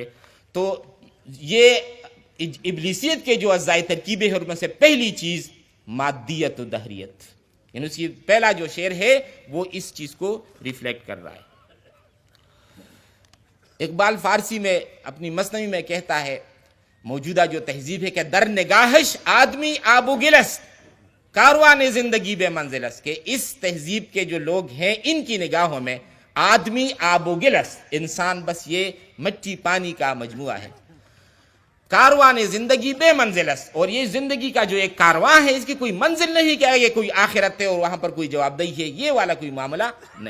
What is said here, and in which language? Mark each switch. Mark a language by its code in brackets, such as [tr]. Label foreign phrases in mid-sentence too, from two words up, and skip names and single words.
[ur] تو یہ ابلیسیت کے جو اجزاء ترکیبیں ہیں ان میں سے پہلی چیز مادیت و دہریت، یعنی اس کی پہلا جو شعر ہے وہ اس چیز کو ریفلیکٹ کر رہا ہے. اقبال فارسی میں اپنی مثنوی میں کہتا ہے، موجودہ جو تہذیب ہے کہ [fa] در نگاہش آدمی آب و گلست کاروان زندگی بے منزلست، [ur] کہ اس تہذیب کے جو لوگ ہیں ان کی نگاہوں میں [fa] آدمی آب و گلست، [ur] انسان بس یہ مٹی پانی کا مجموعہ ہے. [fa] کاروان زندگی بے منزلست، [ur] اور یہ زندگی کا جو ایک کارواں ہے اس کی کوئی منزل نہیں کہ یہ کوئی آخرت ہے اور وہاں پر کوئی جواب دہی ہے، یہ والا کوئی معاملہ نہیں.